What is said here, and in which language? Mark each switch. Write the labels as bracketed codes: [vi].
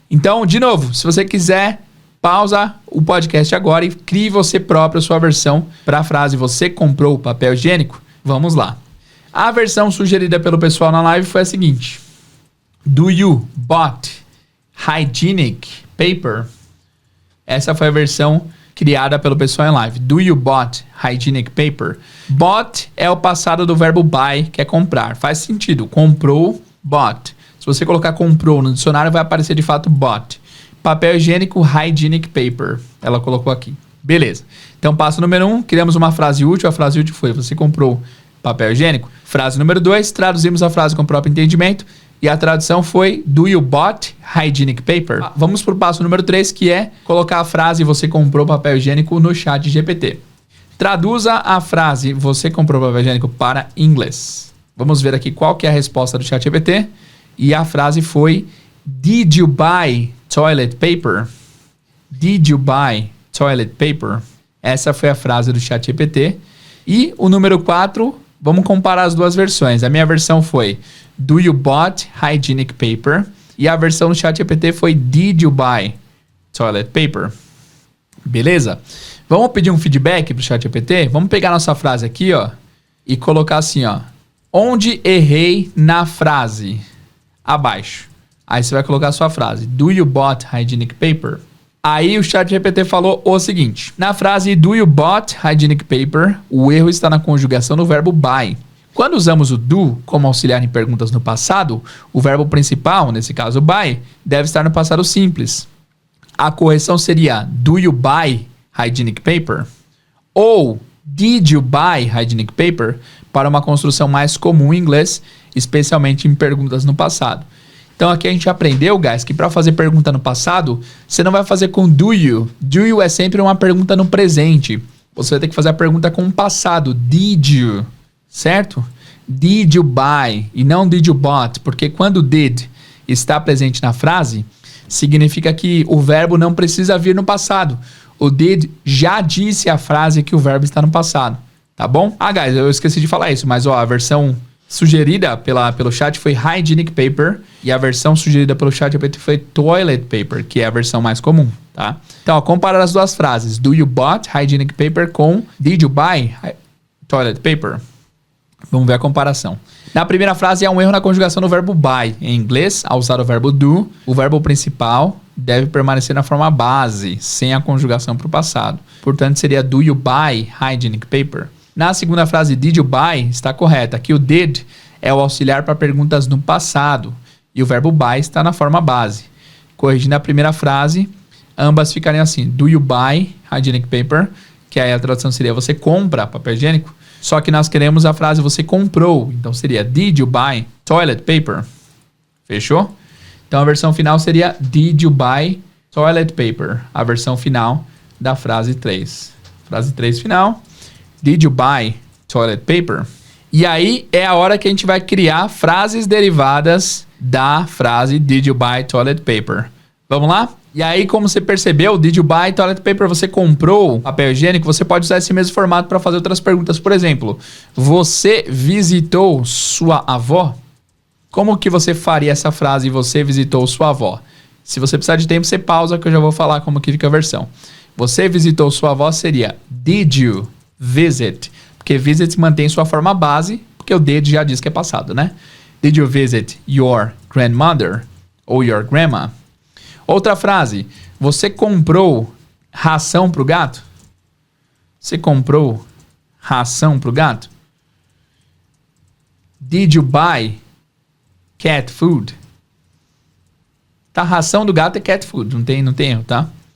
[pt] Então, de novo, se você quiser, pausa o podcast agora e crie você próprio a sua versão para a frase você comprou papel higiênico? Vamos lá. A versão sugerida pelo pessoal na live foi a seguinte: [en] Do you bought hygienic paper? [pt] Essa foi a versão criada pelo pessoal em live. [en] Do you bought hygienic paper? [pt] Bought é o passado do verbo buy, que é comprar. Faz sentido. Comprou, bought. Se você colocar comprou no dicionário, vai aparecer de fato bought. Papel higiênico, hygienic paper. Ela colocou aqui. Beleza. Então, passo número 1, criamos uma frase útil. A frase útil foi: você comprou papel higiênico. Frase número 2, traduzimos a frase com o próprio entendimento. E a tradução foi: [en] Do you bought hygienic paper? [pt] Vamos para o passo número 3, que é colocar a frase você comprou papel higiênico no chat GPT. Traduza a frase você comprou papel higiênico para inglês. Vamos ver aqui qual que é a resposta do chat GPT. E a frase foi: [en] Did you buy toilet paper? Did you buy toilet paper? [pt] Essa foi a frase do chat GPT. E o número 4, vamos comparar as duas versões. A minha versão foi: [en] Do you bought hygienic paper? [pt] E a versão do chat GPT foi: [en] Did you buy toilet paper? [pt] Beleza? Vamos pedir um feedback pro chat GPT? Vamos pegar nossa frase aqui, ó, e colocar assim, ó: onde errei na frase? Abaixo. Aí você vai colocar a sua frase: [en] Do you bought hygienic paper? [pt] Aí o chat GPT falou o seguinte: na frase [en] do you bought hygienic paper, [pt] o erro está na conjugação do verbo buy. Quando usamos o do como auxiliar em perguntas no passado, o verbo principal, nesse caso buy, deve estar no passado simples. A correção seria: [en] do you buy hygienic paper? Ou did you buy hygienic paper? [pt] Para uma construção mais comum em inglês, especialmente em perguntas no passado. Então aqui a gente aprendeu, guys, que para fazer pergunta no passado, você não vai fazer com do you. Do you é sempre uma pergunta no presente. Você vai ter que fazer a pergunta com o passado. [en] Did you? Certo? Did you buy? [pt] E não [en] did you bought. [pt] Porque quando did está presente na frase, significa que o verbo não precisa vir no passado. O did já disse a frase que o verbo está no passado. Tá bom? Ah, guys, eu esqueci de falar isso, mas ó, a versão sugerida pelo chat foi hygienic paper e a versão sugerida pelo chat foi toilet paper, que é a versão mais comum, tá? Então, ó, comparar as duas frases. [en] Do you bought hygienic paper com did you buy toilet paper? [pt] Vamos ver a comparação. Na primeira frase, há um erro na conjugação do verbo buy. Em inglês, ao usar o verbo do, o verbo principal deve permanecer na forma base, sem a conjugação para o passado. Portanto, seria [en] do you buy hygienic paper? [pt] Na segunda frase, did you buy, está correta. Aqui o did é o auxiliar para perguntas no passado. E o verbo buy está na forma base. Corrigindo a primeira frase, ambas ficariam assim: [en] do you buy hygienic paper? [pt] Que aí a tradução seria: você compra papel higiênico? Só que nós queremos a frase você comprou. Então seria: [en] did you buy toilet paper? [pt] Fechou? Então a versão final seria: [en] did you buy toilet paper? [pt] A versão final da frase 3. Frase 3 final: [en] did you buy toilet paper? [pt] E aí é a hora que a gente vai criar frases derivadas da frase [en] did you buy toilet paper. [pt] Vamos lá? E aí, como você percebeu, [en] did you buy toilet paper? [pt] Você comprou papel higiênico? Você pode usar esse mesmo formato para fazer outras perguntas. Por exemplo, você visitou sua avó? Como que você faria essa frase: você visitou sua avó? Se você precisar de tempo, você pausa que eu já vou falar como que fica a versão. Você visitou sua avó seria [en] did you visit? [pt] Porque visit mantém sua forma base, porque o did já diz que é passado, né? [en] Did you visit your grandmother ou your grandma? [pt] Outra frase, você comprou ração pro gato? Você comprou ração pro gato? [en] Did you buy cat food? [pt] Tá, ração do gato é cat food, não tem erro, tá?